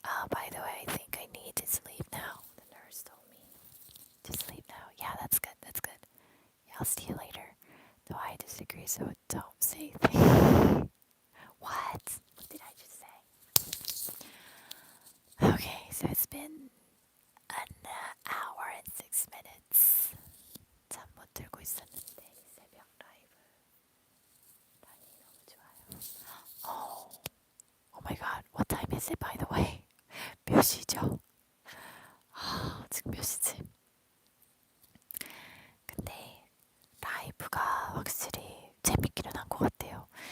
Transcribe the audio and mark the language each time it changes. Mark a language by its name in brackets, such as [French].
[English] By the way, I think I need to sleep now. The nurse told me to sleep now. Yeah, that's good. Yeah, I'll see you later. Though I disagree, so don't say things. What? What did I just say? Okay, so it's been an minutes. [Korean] 잠 못 들고 있었는데 새벽 라이브 라니 너무 좋아요. [English] Oh my god, what time is it by the way? [Korean] 몇 시죠? 지금 몇 시지? 근데 라이브가 확실히 재밌기는 한 것 같아요.